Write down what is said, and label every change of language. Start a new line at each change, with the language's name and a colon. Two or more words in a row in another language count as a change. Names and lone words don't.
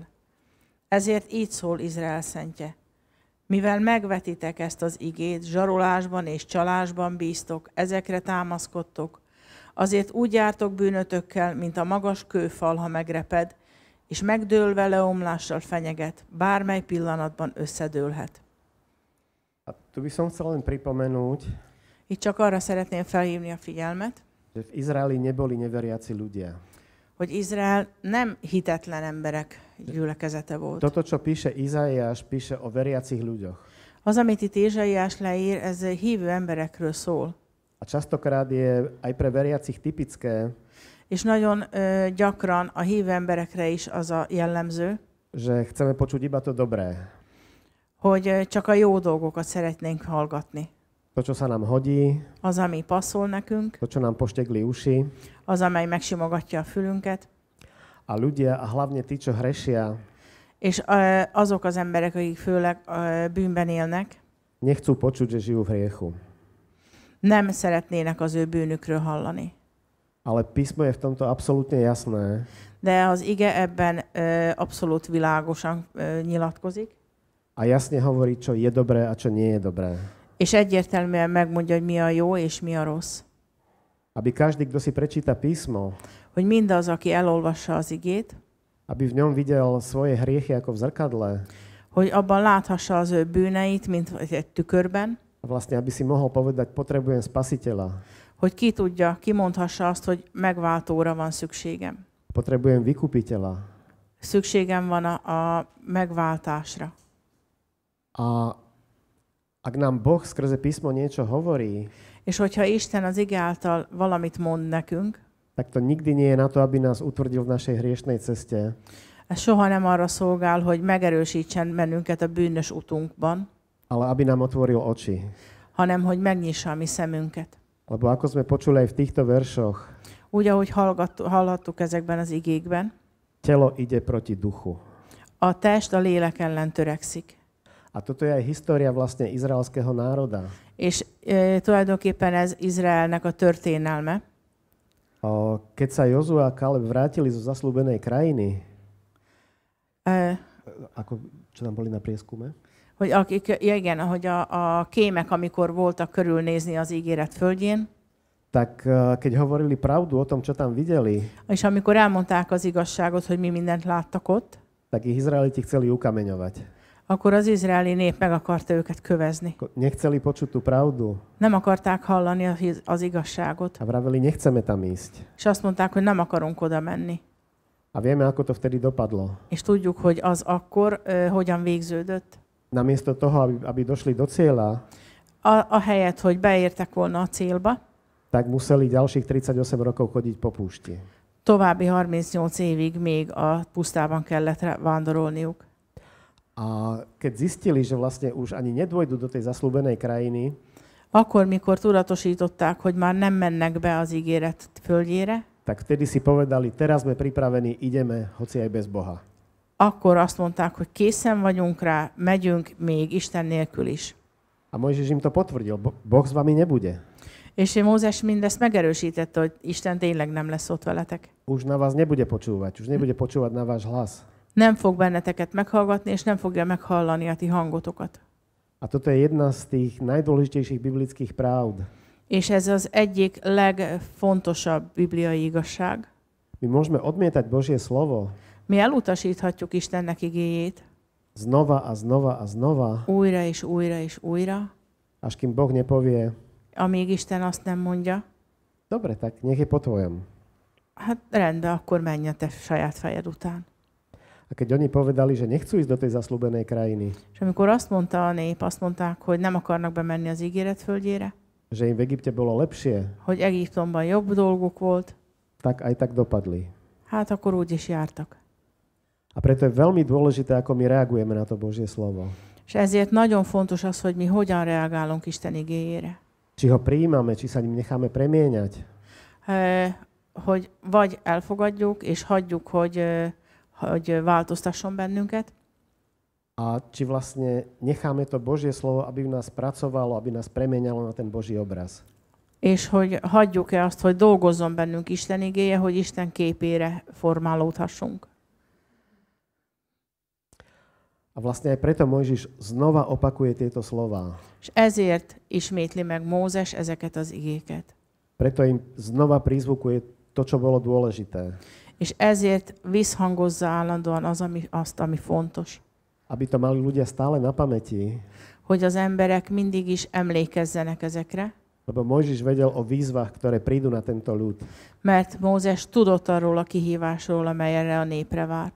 Hungarian: Ezért így szól Izrael szentje. Mivel megvetitek ezt az igét, zsarolásban és csalásban bíztok, ezekre támaszkodtok, azért úgy jártok bűnötökkel, mint a magas kőfal, ha megreped, és megdőlve leomlással fenyeget, bármely pillanatban összedőlhet.
Slovak: A tu by som chcel len pripomenúť,
Hungarian: Itt csak arra szeretném felhívni a figyelmet,
Slovak: že v Izraeli neboli neveriaci ľudia.
Hungarian: hogy Izrael nem hitetlen emberek gyülekezete volt.
Slovak: Toto, čo píše Izaiáš, píše o veriacich ľuďoch.
Hungarian: Az, amit itt Ézsaiás leír, ez hívő emberekről szól.
Slovak: A častokrát je aj pre veriacich typické,
Hungarian: És nagyon gyakran a hívő emberekre is az a jellemző,
Slovak: že chceme počuť iba to dobré.
Hungarian: hogy csak a jó dolgokat szeretnénk hallgatni.
Slovak: To, čo sa nám hodí,
Hungarian: Az, ami passzol nekünk,
Slovak: to, čo nám poštekli uši.
Hungarian: az, amely megsimogatja a fülünket,
Slovak: A ľudia, a hlavne tí, čo hrešia,
Hungarian: és azok az emberek, akik főleg bűnben élnek,
Slovak: nechcú počuť, že žijú v hriechu.
Hungarian: nem szeretnének az ő bűnükről hallani.
Slovak: Ale písmo je v tomto absolútne jasné,
Hungarian: De az ige ebben abszolút világosan nyilatkozik,
Slovak: a jasne hovorí, čo je dobré a čo nie je dobré.
Hungarian: és egyértelműen megmondja, hogy mi a jó és mi a rossz.
Slovak: Aby každý, kto si prečíta písmo,
Hungarian: Hogy mindaz, aki elolvassa az igét,
Slovak: aby v ňom videl svoje hriechy ako v zrkadle,
Hungarian: hogy abban láthassa az ő bűneit, mint egy tükörben,
Slovak: a vlastne aby si mohol povedať, potrebujem spasiteľa,
Hungarian: hogy kimondhassa azt, hogy megváltóra van szükségem.
Slovak: potrebujem vykupiteľa.
Hungarian: Szükségem van a megváltásra.
Slovak: A ak nám Boh skrze písmo niečo hovorí,
Hungarian: És hogyha Isten az ige által valamit mond nekünk,
Slovak: tak to nikdy nie je na to, aby nás utvrdil v našej hriešnej ceste,
Hungarian: ez soha nem arra szolgál, hogy megerősítsen bennünket a bűnös utunkban,
Slovak: ale aby nám otvoril oči.
Hungarian: hanem hogy megnyissa a mi szemünket.
Slovak: Lebo ako sme počuli aj v týchto veršoch,
Hungarian: Úgy, ahogy hallhattuk ezekben az igékben,
Slovak: telo ide proti duchu.
Hungarian: a test a lélek ellen törekszik.
Slovak: A toto je aj história vlastne izraelského národa.
Hungarian: És tulajdonképpen ez Izraelnek a történelme.
Slovak: Keď sa Jozua a Kaleb vrátili zo zasľúbenej krajiny, čo tam boli na prieskume?
Hungarian: Hogy ahogy a kémek, amikor voltak körülnézni az ígéret földjén,
Slovak: tak keď hovorili pravdu o tom, čo tam videli,
Hungarian: és amikor elmondták az igazságot, hogy mi mindent láttak ott,
Slovak: tak ich Izraeliti chceli ukameňovať.
Hungarian: akkor az izraeli nép meg akarta őket kövezni.
Slovak: Nechceli počuť tú pravdu.
Hungarian: Nem akarták hallani az igazságot.
Slovak: A vraveli, nechceme tam ísť.
Hungarian: És azt mondták, hogy nem akarunk oda menni.
Slovak: A vieme, ako to vtedy dopadlo.
Hungarian: És tudjuk, hogy az akkor hogyan végződött.
Slovak: Namiesto toho, aby došli do cieľa,
Hungarian: Ahelyett, hogy beértek volna a célba,
Slovak: tak museli ďalších 38 rokov chodiť po púšti.
Hungarian: további 38 évig még a pusztában kellett vándorolniuk.
Slovak: A keď zistili, že vlastne už ani nedôjdu do tej zasľúbenej krajiny,
Hungarian: akkor, mikor tudatosították, hogy már nem mennek be az ígéret földjére,
Slovak: tak vtedy si povedali, teraz sme pripravení, ideme, hoci aj bez Boha.
Hungarian: akkor azt mondták, hogy készen vagyunk rá, megyünk még Isten nélkül is.
Slovak: A Mojžiš im to potvrdil, Boh s vami nebude.
Hungarian: És Mózes mindezt megerősítette, hogy Isten tényleg nem lesz ott veletek.
Slovak: Už na vás nebude počúvať, už nebude počúvať na váš hlas.
Hungarian: Nem fog benneteket meghallgatni, és nem fogja meghallani a ti hangotokat.
Slovak: A toto je jedna z tých najdôležitejších biblických pravd.
Hungarian: És ez az egyik legfontosabb bibliai igazság.
Slovak: My môžeme odmietať Božie slovo
Hungarian: Mi elutasíthatjuk Istennek igéjét
Slovak: znova a znova a znova,
Hungarian: újra és újra és újra,
Slovak: až kým Boh nepovie,
Hungarian: amíg Isten azt nem mondja,
Slovak: dobre, tak nech je po tvojom.
Hungarian: hát rendben, akkor menj a te saját fejed után.
Slovak: A keď oni povedali, že nechcú ísť do tej zasľúbenej krajiny,
Hungarian: És amikor azt mondta a nép, azt mondták, hogy nem akarnak bemenni az ígéret földjére,
Slovak: že im v Egypte bolo lepšie,
Hungarian: hogy Egyiptomban jobb dolguk volt,
Slovak: tak aj tak dopadli.
Hungarian: hát akkor úgy is jártak.
Slovak: A preto je veľmi dôležité, ako my reagujeme na to Božie slovo.
Hungarian: És ezért nagyon fontos az, hogy mi hogyan reagálunk Isten igéjére.
Slovak: Či ho prijímame, či sa ním necháme premieňať.
Hungarian: Hogy vagy elfogadjuk, és hagyjuk, hogy változtasson bennünket,
Slovak: A či vlastne necháme to Božie slovo, aby v nás pracovalo, aby nás premieňalo na ten Boží obraz.
Hungarian: és hogy hagyjuk-e azt, hogy dolgozzon bennünk Isten igéje, hogy Isten képére formálódhassunk.
Slovak: A vlastne aj preto Mojžiš znova opakuje tieto slová.
Hungarian: És ezért ismétli meg Mózes ezeket az igéket.
Slovak: Preto im znova prizvukuje to, čo bolo dôležité.
Hungarian: És ezért visszhangozza állandóan azt, ami fontos.
Slovak: Aby to mali ľudia stále na pamäti,
Hungarian: Hogy az emberek mindig is emlékezzenek ezekre,
Slovak: Lebo Mojžiš vedel o výzvach, ktoré prídu na tento ľud.
Hungarian: Mert Mózes tudott arról a kihívásról, amely erre a népre várt.